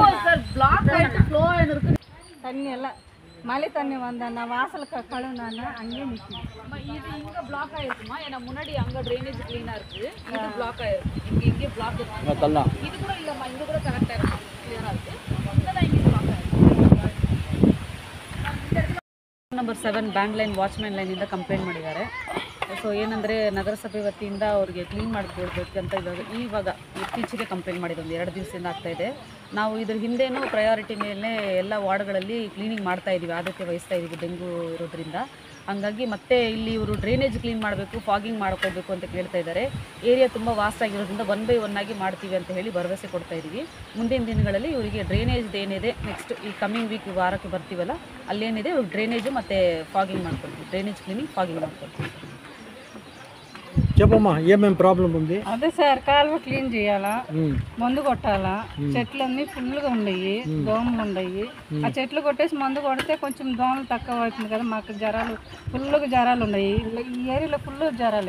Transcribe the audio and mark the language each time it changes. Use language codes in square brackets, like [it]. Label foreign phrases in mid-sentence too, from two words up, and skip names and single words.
[ta] இப்போ சார் பிளாக் ஆயிட்டு ஃப்ளோ ஆயிருக்கு. தண்ணி எல்லாம் மழை தண்ணி வந்தா நான் வாசலுக்கு கழுவுனானா அங்கேயே நிற்கும். இது இங்க பிளாக் ஆயிருக்குமா? ஏன்னா முன்னாடி அங்க ட்ரைனேஜ் க்ளீனா இருக்கு. இது பிளாக் ஆயிருக்கு. இங்க பிளாக் இருக்கு. தள்ளலாம். இது கூட இல்லம்மா, இங்க கூட கரெக்டா இருக்கு. கிளியரா இருக்கு. இங்கதான் இங்க பிளாக் ஆயிருக்கு. [kn] ನಂಬರ್ 7 ಬ್ಯಾಂಕ್ ಲೈನ್ ವಾಚ್ಮ್ಯಾನ್ ಲೈನಿಂದ ಕಂಪ್ಲೇಂಟ್ ಮಾಡಿದ್ದಾರೆ. ಸೊ ಏನಂದರೆ ನಗರಸಭೆ ವತಿಯಿಂದ ಅವ್ರಿಗೆ ಕ್ಲೀನ್ ಮಾಡಿಕೊಡ್ಬೇಕಂತ ಇವಾಗ ಇತ್ತೀಚೆಗೆ ಕಂಪ್ಲೇಂಟ್ ಮಾಡಿದ್ದು ಒಂದು 2 ದಿವಸದಿಂದ ಆಗ್ತಾಯಿದೆ. ನಾವು ಇದ್ರ ಹಿಂದೆನೂ ಪ್ರಯಾರಿಟಿ ಮೇಲೆ ಎಲ್ಲ ವಾರ್ಡ್ಗಳಲ್ಲಿ ಕ್ಲೀನಿಂಗ್ ಮಾಡ್ತಾಯಿದ್ದೀವಿ, ಆದ್ಯತೆ ವಹಿಸ್ತಾ ಇದ್ದೀವಿ ಡೆಂಗು ಇರೋದ್ರಿಂದ. ಹಾಗಾಗಿ ಮತ್ತೆ ಇಲ್ಲಿ ಇವರು [en] drainage clean [kn] ಮಾಡಬೇಕು, ಫಾಗಿಂಗ್ ಮಾಡ್ಕೋಬೇಕು ಅಂತ ಕೇಳ್ತಾ ಇದ್ದಾರೆ. ಏರಿಯಾ ತುಂಬ ವಾಸ್ಟ್ ಆಗಿರೋದ್ರಿಂದ 1 ಬೈ 1 ಆಗಿ ಮಾಡ್ತೀವಿ ಅಂತ ಹೇಳಿ ಭರವಸೆ ಕೊಡ್ತಾ ಇದ್ದೀವಿ. ಮುಂದಿನ ದಿನಗಳಲ್ಲಿ ಇವರಿಗೆ ಡ್ರೈನೇಜ್ ಏನಿದೆ ನೆಕ್ಸ್ಟ್ ಈ [en] coming week [kn] ವಾರಕ್ಕೆ ಬರ್ತೀವಲ್ಲ ಅಲ್ಲೇನಿದೆ ಇವ್ರಿಗೆ ಡ್ರೈನೇಜು ಮತ್ತು ಫಾಗಿಂಗ್ ಮಾಡ್ಕೊಡ್ತೀವಿ, [en] drainage cleaning fogging ಮಾಡ್ಕೊಡ್ತೀವಿ. [te] చెప్పమ్మా ఏమేం ప్రాబ్లం ఉంది? అదే సార్ కాలువ క్లీన్ చేయాలా, మందు కొట్టాలా. చెట్లన్నీ ఫుల్గా ఉన్నాయి, దోమలు ఉన్నాయి. ఆ చెట్లు కొట్టేసి మందు కొడితే కొంచెం దోమలు తక్కువ అవుతుంది కదా. మాకు ఫుల్గా జ్వరాలు ఉన్నాయి ఈ ఏరియాలో, ఫుల్ జ్వరాలే.